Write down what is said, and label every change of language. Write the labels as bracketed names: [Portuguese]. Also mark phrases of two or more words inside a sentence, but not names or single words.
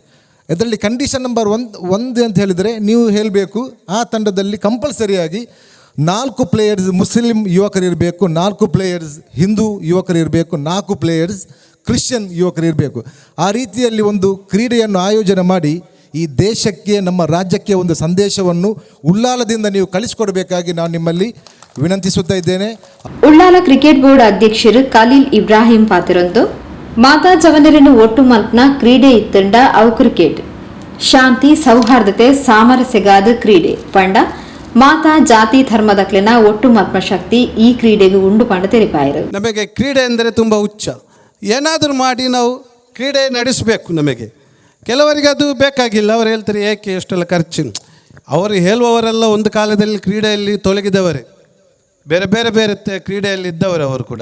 [Kannada] ಇದರಲ್ಲಿ [English] condition number [Kannada] 1 ಅಂತ ಹೇಳಿದರೆ, ನೀವು ಹೇಳಬೇಕು ಆ ತಂಡದಲ್ಲಿ ಕಂಪಲ್ಸರಿಯಾಗಿ 4 ಪ್ಲೇಯರ್ಸ್ ಮುಸ್ಲಿಂ ಯುವಕರಿರಬೇಕು, 4 ಪ್ಲೇಯರ್ಸ್ ಹಿಂದೂ ಯುವಕರಿರಬೇಕು, 4 ಪ್ಲೇಯರ್ಸ್ ಕ್ರಿಶ್ಚಿಯನ್ ಯುವಕರಿರಬೇಕು. ಆ ರೀತಿಯಲ್ಲಿ ಒಂದು ಕ್ರೀಡೆಯನ್ನು ಆಯೋಜನೆ ಮಾಡಿ ಈ ದೇಶಕ್ಕೆ, ನಮ್ಮ ರಾಜ್ಯಕ್ಕೆ ಒಂದು ಸಂದೇಶವನ್ನು ಉಳ್ಳಾಲದಿಂದ ನೀವು ಕಳಿಸಿಕೊಡಬೇಕಾಗಿ ನಾನು ನಿಮ್ಮಲ್ಲಿ ವಿನಂತಿಸುತ್ತಾ ಇದ್ದೇನೆ. [Tulu] ಉಳ್ಳಾಲ ಕ್ರಿಕೆಟ್ ಬೋರ್ಡ್ ಅಧ್ಯಕ್ಷರು ಖಲೀಲ್ ಇಬ್ರಾಹಿಂ ಪಾತಿರೊಂದು ಮಾತಾ ಜವನರನ್ನು ಒಟ್ಟು ಮಲ್ಪನ ಕ್ರೀಡೆ ಇತ್ತಂಡ ಅವು ಕ್ರಿಕೆಟ್ ಶಾಂತಿ ಸೌಹಾರ್ದತೆ ಸಾಮರಸ್ಯಗಾದ ಕ್ರೀಡೆ ಪಂಡ ಮಾತಾ ಜಾತಿ ಧರ್ಮದಕ್ಲಿನ ಒಟ್ಟು ಮಲ್ಪನ ಶಕ್ತಿ ಈ ಕ್ರೀಡೆಗೆ ಉಂಡು ಪಂಡ ತೆರಿಪಾಯರು. [Kannada] ನಮಗೆ ಕ್ರೀಡೆ ಅಂದರೆ ತುಂಬ ಹುಚ್ಚ. ಏನಾದರೂ ಮಾಡಿ ನಾವು ಕ್ರೀಡೆ ನಡೆಸಬೇಕು. ನಮಗೆ ಕೆಲವರಿಗೆ ಅದು ಬೇಕಾಗಿಲ್ಲ. ಅವರು ಹೇಳ್ತಾರೆ ಏಕೆ ಎಷ್ಟೆಲ್ಲ ಖರ್ಚು. ಅವರು ಹೇಳುವವರೆಲ್ಲ ಒಂದು ಕಾಲದಲ್ಲಿ ಕ್ರೀಡೆಯಲ್ಲಿ ತೊಲಗಿದವರೇ, ಬೇರೆ ಬೇರೆ ಬೇರೆ ಕ್ರೀಡೆಯಲ್ಲಿ ಇದ್ದವರು ಅವರು ಕೂಡ.